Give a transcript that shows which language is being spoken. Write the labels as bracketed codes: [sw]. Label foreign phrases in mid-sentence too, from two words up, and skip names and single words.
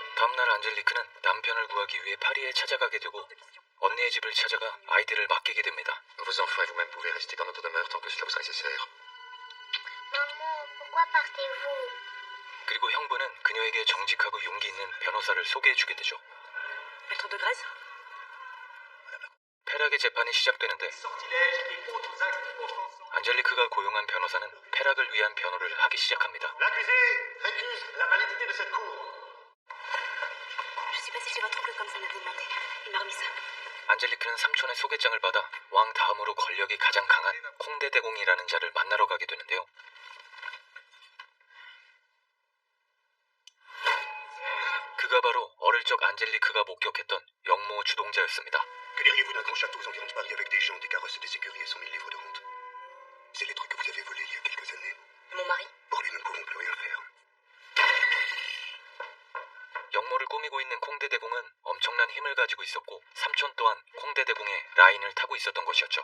[ko] 다음날 안젤리크는 남편을 구하기 위해 파리에 찾아가게 되고 언니의 집을 찾아가 아이들을 맡기게 됩니다. [fr] Vos enfants et vous-même pouvez rester dans notre demeure tant que cela vous sera nécessaire. Maman, pourquoi partez-vous? [ko] 그리고 형부는 그녀에게 정직하고 용기 있는 변호사를 소개해주게 되죠. [fr] Maître de Grèce? [ko] 페락의 재판이 시작되는데 안젤리크가 고용한 변호사는 페락을 위한 변호를 하기 시작합니다. [fr] L'accusé récuse la validité de cette cour. Je suis passée chez votre oncle comme ça m'avait demandé. Il m'a remis ça. [ko] 안젤리크는 삼촌의 소개장을 받아 왕 다음으로 권력이 가장 강한 콩데대공이라는 자를 만나러 가게 되는데요. 그가 바로 어릴 적 안젤리크가 목격했던 영모 주동자였습니다. [fr] Que diriez-vous d'un grand château aux environs de Paris avec des gens, des carrosses, des écuries et 100 000 livres de rente? C'est les trucs que vous avez volés il y a quelques années. Et mon mari? Pour lui, nous ne pouvons plus rien faire. [ko] 영모를 꾸미고 있는 콩데대공은 엄청난 힘을 가지고 있었고 삼촌 또한 콩데대공의 라인을 타고 있었던 것이었죠.